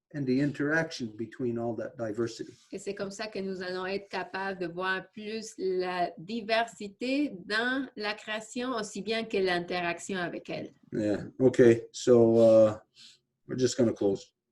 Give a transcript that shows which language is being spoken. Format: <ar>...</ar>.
<en>and the interaction between all that diversity.</en> <fr>Et c'est comme ça que nous allons être capables de voir plus la diversité dans la création, aussi bien que l'interaction avec elle.</fr> <en>Yeah, okay, so we're just going to close.</en>